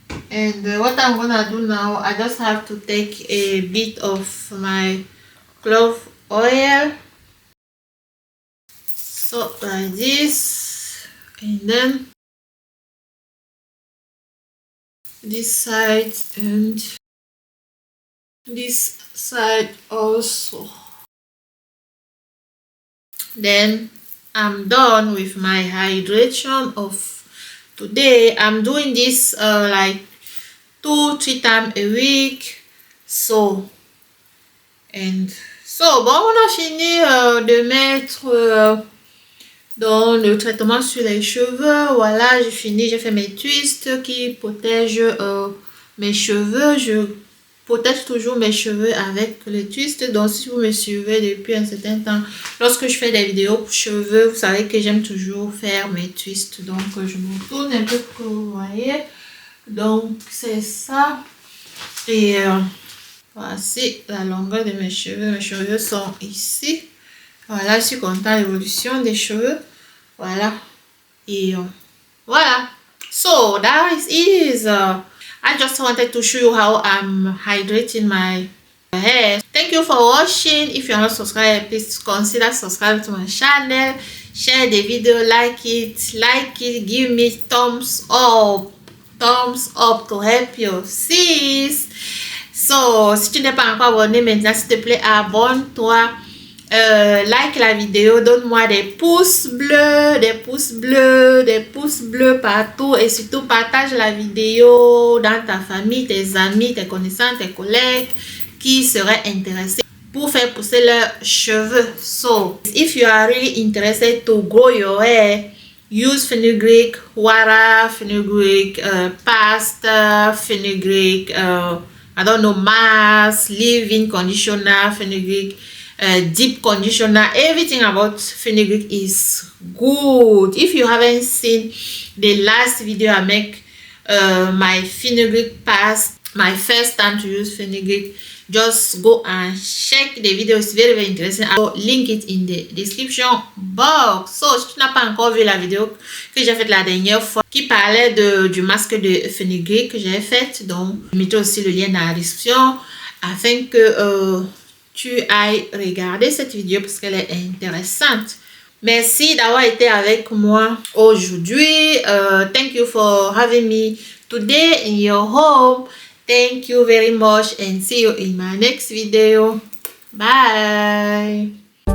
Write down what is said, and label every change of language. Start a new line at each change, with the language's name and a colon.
English: And what I'm gonna do now, I just have to take a bit of my clove oil, so like this, and then this side and this side also. Then I'm done with my hydration of today. I'm doing this like 2-3 times a week.
French: So bon, on a fini de mettre dans le traitement sur les cheveux. Voilà, j'ai fini, j'ai fait mes twists qui protègent mes cheveux. Je protège toujours mes cheveux avec le twist. Donc si vous me suivez depuis un certain temps, lorsque je fais des vidéos pour cheveux, vous savez que j'aime toujours faire mes twists. Donc je me tourne un peu pour que vous voyez. Donc c'est ça. Et voici la longueur de mes cheveux. Mes cheveux sont ici. Voilà, je suis contente de l'évolution des cheveux. Voilà. Et voilà.
English: So that is I just wanted to show you how I'm hydrating my hair. Thank you for watching. If you are not subscribed, please consider subscribing to my channel. Share the video, like it, give me thumbs up to help you sis.
French: So si tu n'es pas encore abonné maintenant, s'il te plaît, abonne-toi. Like la vidéo, donne-moi des pouces bleus, des pouces bleus partout, et surtout partage la vidéo dans ta famille, tes amis, tes connaissances, tes collègues qui seraient intéressés pour faire pousser leurs cheveux.
English: So if you are really interested to grow your hair, use fenugreek water, fenugreek pasta, fenugreek I don't know, mask, leave-in conditioner, fenugreek deep conditioner. Everything about fenugreek is good. If you haven't seen the last video I make, my fenugreek past, my first time to use fenugreek, just go and check the video. It's very interesting. I'll link it in the description box.
French: So si tu n'as pas encore vu la vidéo que j'ai faite la dernière fois qui parlait du masque de fenugreek que j'ai fait, donc je mettrai aussi le lien dans la description afin que tu ailles regarder cette vidéo parce qu'elle est intéressante. Merci d'avoir été avec moi aujourd'hui.
English: Thank you for having me today in your home. Thank you very much and see you in my next video. Bye.